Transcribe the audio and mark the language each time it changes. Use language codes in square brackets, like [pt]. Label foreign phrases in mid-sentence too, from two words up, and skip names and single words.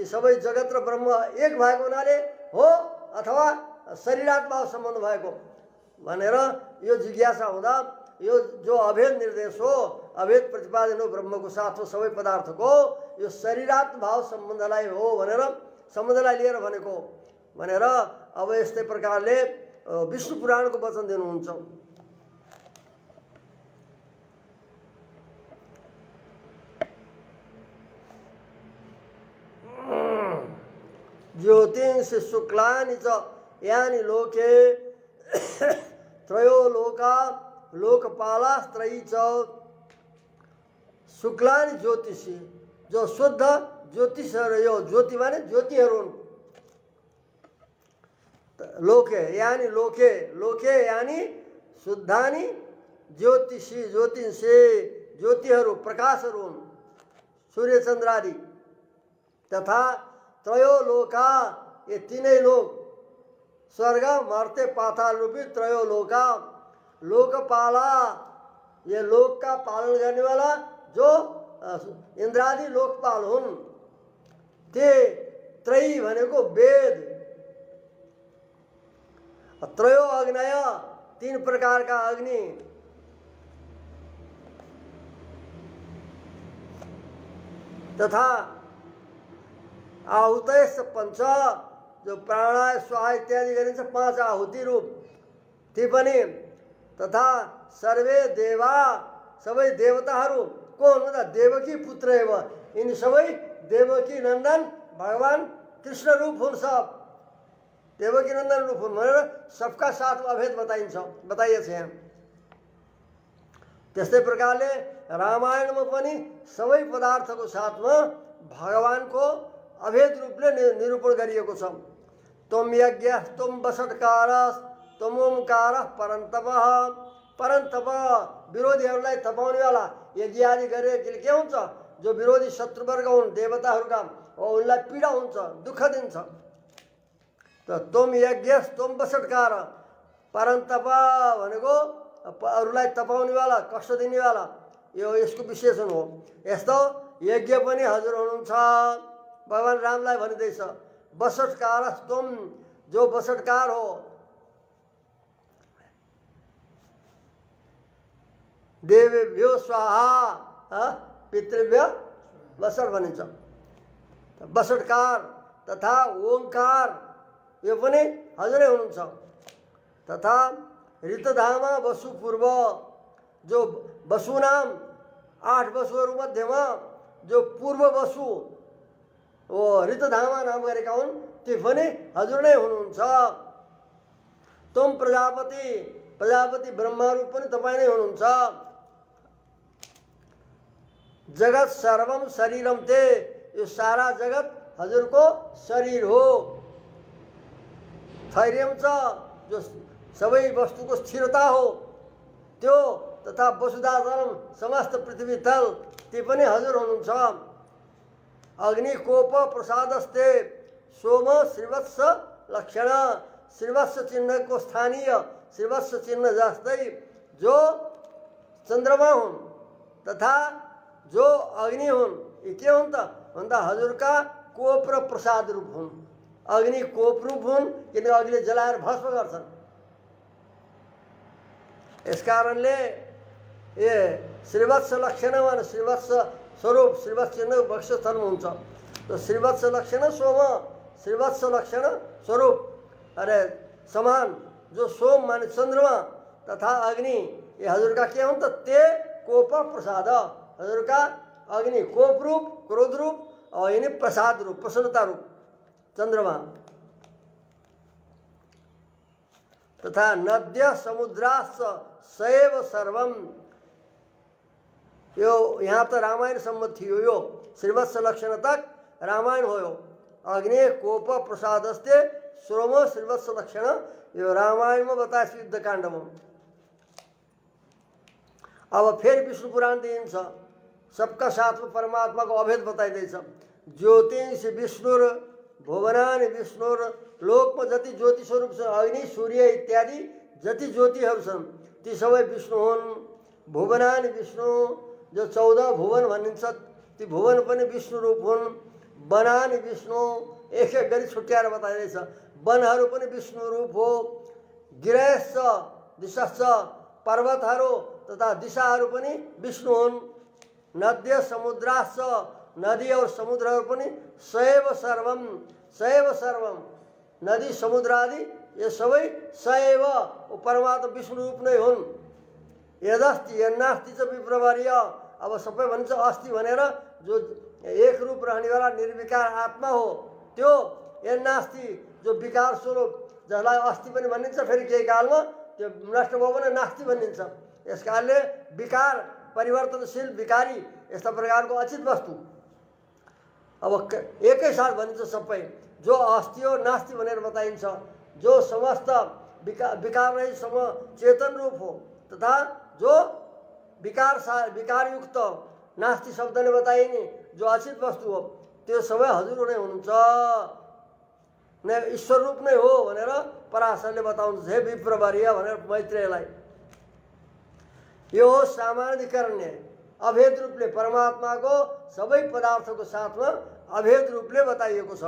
[ne] सबै जगत र ब्रह्म एक भएको हुनाले हो अथवा शरीरात्मा सम्बन्ध भएको भनेर यो जिज्ञासा हुँदा यो जो अभेद निर्देश हो, अभेद प्रतिपादन हो ब्रह्मको साथ हो सबै पदार्थको, यो शरीरात्म भाव सम्बन्धलाई हो भनेर सम्बन्धलाई लिएर भनेको भनेर अब यस्तै प्रकारले विष्णु पुराणको वचन दिनुहुन्छ। [sa] ज्योतिंषि शुक्लानि च यानि लोके त्रयो लोका लोकपालास्त्रयी च। शुक्लानि ज्योतिषी, [ne] जो शुद्ध ज्योतिषहरू, यो ज्योति माने ज्योतिहरू हुन्। [sa] लोके यानि लोके, लोके यानि शुद्धानि ज्योतिषी, [ne] ज्योतिषे ज्योतिहरू प्रकाशहरू हुन्, सूर्य चन्द्रादि। [sa] तथा त्रयो लोका, [ne] ये तीनै लोक, स्वर्ग मर्त्य पाताल रूपी [sa] त्रयो लोका, लोकपाला, [hi] ये लोक का पालन करने वाला जो इंद्रादि लोकपाल हुन्। [ne] ते त्रयी भनेको वेद, [sa] त्रयो अग्नय, [hi] तीन प्रकार का अग्नि, [sa] तथा आहुतयश्च पंच, [ne] जो [sa] प्राणाय स्वाहा [ne] इत्यादि गरिन्छ 5 आहुति रूप ती पनि। [sa] तथा सर्वे देवा, [ne] सबै देवताहरू को हुन् भन्दा [sa] देवकी पुत्र एव, [ne] यिनी सबै देवकी नन्दन भगवान कृष्ण रूप हुन्। सब देवकी नन्दन रूप हुन् भनेर सबका साथमा अभेद बताइएछ यहाँ। त्यस्तै प्रकारले रामायणमा पनि सबै पदार्थको साथमा भगवानको अभेद रूपले निरूपण गरिएको छ। [sa] त्वम यज्ञ त्वम वषट्कार त्वम ओंकार परन्तप, [ne] परन्तप विरोधीहरूलाई तपाउनेवाला, यज्ञ आदि गरेर के हुन्छ, जो विरोधी शत्रुवर्ग हुन् देवताहरूका उनलाई पीडा हुन्छ, दुःख दिन्छ। [sa] त त्वम यज्ञ त्वम वषट्कार, [ne] परन्तप भनेको अरूलाई तपाउनेवाला, कष्ट दिनेवाला, यो यसको विशेषण हो। यस्तो यज्ञ पनि हजुर हुनुहुन्छ, भगवान रामलाई भनिँदैछ। वषट्कार तुम, जो वषट्कार हो, [sa] देवेभ्यो स्वाहा पितृभ्य वषट भनिन्छ। [ne] वषट्कार तथा ओंकार यो पनि हजुरै हुनुहुन्छ। [sa] तथा ऋतधामा वसु पूर्व, [ne] जो वसु नाम 8 वसुहरू मध्येमा जो पूर्व वसु ओ ऋतधामा नाम गरेका हुन्, ती पनि हजुर नै हुनुहुन्छ। तुम प्रजापति, प्रजापति ब्रह्मा रूप पनि तपाईँ नै हुनुहुन्छ। [sa] जगत सर्वम शरीरम ते, [ne] यो सारा जगत हजुरको शरीर हो। [sa] थैर्यम च, [ne] जो सबै वस्तुको स्थिरता हो त्यो, [sa] तथा वसुधाचलम [ne] समस्त पृथ्वी तल, ती पनि हजुर हुनुहुन्छ। [sa] अग्नि कोप प्रसादस्ते सोम श्रीवत्स लक्षण, [ne] श्रीवत्स चिन्ह को स्थानीय श्रीवत्स चिन्ह जस्तै जो चन्द्रमा हुन् तथा जो अग्नि हुन्, यी के हुन् त भन्दा हजुरका कोप र प्रसाद रूप हुन्। अग्नि कोप रूप हुन् किनकि अग्निले जलाएर भस्म गर्छन्। यस कारणले ये श्रीवत्स लक्षण वा श्रीवत्स स्वरूप, श्रीवत्स चिन्ह वक्षस्थलमा हुन्छ। तो श्रीवत्स लक्षण सोम, श्रीवत्स लक्षण स्वरूप अरे समान, जो सोम माने चंद्रमा तथा अग्नि, ये हजुर का के हुन् त [sa] ते कोप प्रसाद, [ne] हजुर का अग्नि कोप रूप, क्रोध रूप और यिनी प्रसाद रूप, प्रसन्नता रूप चंद्रमा। [sa] तथा नद्य समुद्राश्च सएव सर्वम। [ne] यो यहाँ त रामायणसम्म थियो, यो श्रीवत्स लक्षण तक रामायण हो। [sa] अग्नि कोप प्रसादस्ते श्रोम श्रीवत्स लक्षण, [ne] यो रामायणमा बताएछ युद्धकाण्डमा। अब फेरि विष्णु पुराण दिइन्छ, सबका साथमा परमात्माको अभेद बताइँदैछ। [sa] ज्योतिष विष्णुर भुवनानि विष्णुर, [ne] लोकमा जति ज्योति स्वरूप छ, अग्नि सूर्य इत्यादि जति ज्योतिहरू छन् ती सबै विष्णु हुन्। [sa] भुवनानि विष्णु, [ne] जो 14 भुवन भनिन्छ ती भुवन पनि विष्णु रूप हुन्। [sa] वनानि विष्णु, [ne] एक एक गरी छुट्याएर बताइँदैछ। वनहरू पनि विष्णु रूप हो। [sa] गिरश्च दिशश्च, [ne] पर्वतहरू तथा दिशाहरू पनि विष्णु हुन्। [sa] नद्य समुद्राश्च, [ne] नदी और समुद्रहरू पनि [sa] सएव सर्वम, सएव सर्वम, [ne] नदी समुद्र आदि ये सबै सएव परमात्मा विष्णु रूप नै हुन्। [sa] यदस्ति यन्नास्ति च विप्रवर्य, [ne] अब सबै भनिन्छ अस्ति भनेर, जो एक रूप रहनेवाला निर्विकार आत्मा हो त्यो यन्नास्ति, जो विकार स्वरूप, जसलाई अस्ति पनि भनिन्छ, फेरि केही कालमा त्यो नष्ट भयो भने नास्ति भनिन्छ। यस कारणले विकार, परिवर्तनशील, विकारी, यस्ता प्रकारको अचित वस्तु अब एकै साथ भनिन्छ सबै। जो अस्ति हो नास्ति भनेर बताइन्छ, जो समस्त विकार रहित चेतन रूप हो, तथा जो विकारयुक्त नास्ति शब्दले बताइने जो अचित वस्तु हो, त्यो सबै हजुर नै हुनुहुन्छ, नै ईश्वर रूप नै हो भनेर पराशरले बताउनुहुन्छ। हे विप्रवर्य भनेर मैत्रेयलाई। यो सामान्यीकरण अभेद रूपले परमात्माको सबै पदार्थको साथमा अभेद रूपले बताइएको छ।